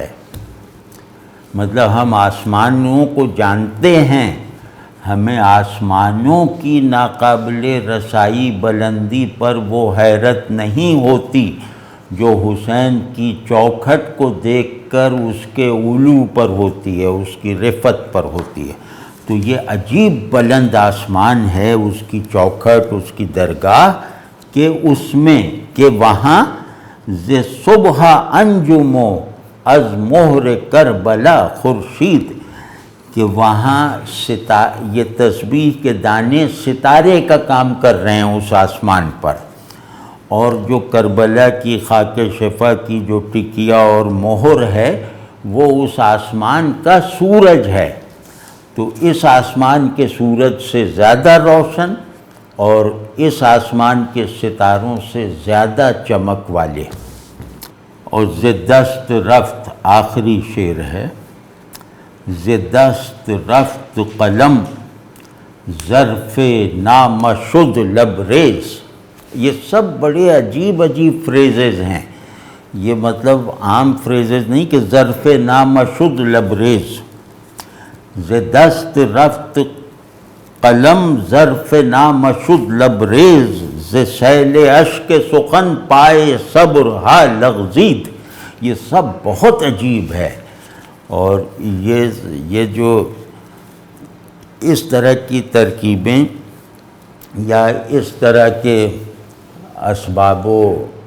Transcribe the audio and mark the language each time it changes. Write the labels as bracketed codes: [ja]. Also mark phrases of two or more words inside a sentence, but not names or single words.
[ur] مطلب ہم آسمانوں کو جانتے ہیں، ہمیں آسمانوں کی ناقابل رسائی بلندی پر وہ حیرت نہیں ہوتی جو حسین کی چوکھٹ کو دیکھ کر اس کے علو پر ہوتی ہے، اس کی رفعت پر ہوتی ہے۔ تو یہ عجیب بلند آسمان ہے اس کی چوکھٹ، اس کی درگاہ، کہ اس میں کہ وہاں [fa] ز صبح انجمو از مہر کربلا خورشید، [ur] کہ وہاں یہ تسبیح کے دانے ستارے کا کام کر رہے ہیں اس آسمان پر، اور جو کربلا کی خاک شفا کی جو ٹکیا اور مہر ہے وہ اس آسمان کا سورج ہے۔ تو اس آسمان کے سورج سے زیادہ روشن اور اس آسمان کے ستاروں سے زیادہ چمک والے۔ [fa] اور ز دست رفت [ur] آخری شعر ہے، [fa] ز دست رفت قلم ظرف نامشد لبریز۔ [ur] یہ سب بڑے عجیب فریزز ہیں، یہ مطلب عام فریزز نہیں کہ [fa] ظرف نامشد لبریز۔ ز دست رفت قلم ظرف نامشد لبریز، ز سیل اشک سخن پائے صبر ہا لغزید۔ [ur] یہ سب بہت عجیب ہے، اور یہ جو اس طرح کی ترکیبیں یا اس طرح کے اسباب و